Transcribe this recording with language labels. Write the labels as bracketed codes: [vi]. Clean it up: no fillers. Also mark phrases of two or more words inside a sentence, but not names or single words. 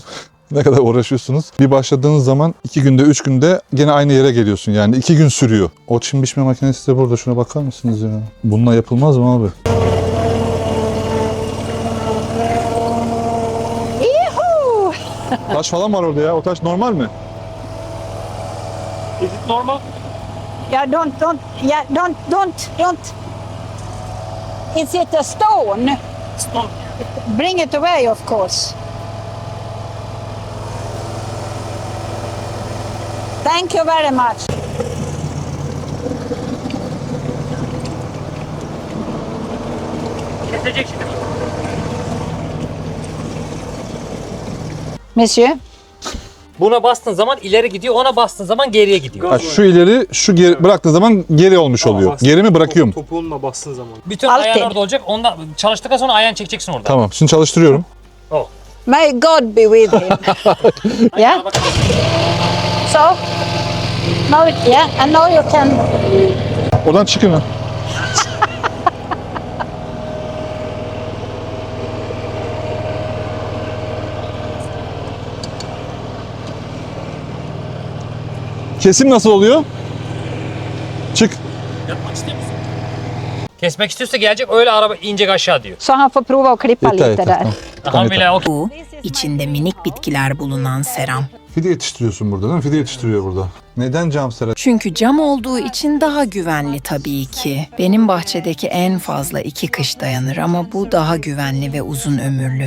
[tr] Ne kadar uğraşıyorsunuz. Bir başladığınız zaman 2 günde, 3 günde gene aynı yere geliyorsun. Yani 2 gün sürüyor. O çim biçme makinesi de burada. Şuna bakar mısınız ya? Bununla yapılmaz mı abi? Taş falan var orada ya. O taş normal mi? [en] Yeah, don't. Is it a stone? Stone. Bring it away, of course. Thank you very much. Monsieur? [tr] Buna bastığın zaman ileri gidiyor, ona bastığın zaman geriye gidiyor. Ha, şu ileri, şu geri bıraktığın zaman geri olmuş oluyor. Geri mi bırakıyorum? Topuğunla bastığın zaman. Bütün Alt ayağın el. orada olacak. Ondan çalıştıktan sonra ayağını çekeceksin orada. Tamam. Şimdi çalıştırıyorum. [en] May God be with him. Yeah? So? Now, yeah, and now you can... [tr] Oradan çıkın ha. Kesim nasıl oluyor? Çık. Kesmek istiyorsa gelecek, öyle araba inecek aşağı diyor. [sv] Så han får prova att klippa [tr] Yeter, [sv] lite [tr] yeter. [sv] där. [tr] Tamam. Aha bile okey. Bu, içinde minik bitkiler bulunan seram. Fide yetiştiriyorsun burada değil mi? Fide yetiştiriyor burada. Neden cam sera? Çünkü cam olduğu için daha güvenli tabii ki. Benim bahçedeki en fazla 2 kış dayanır ama bu daha güvenli ve uzun ömürlü.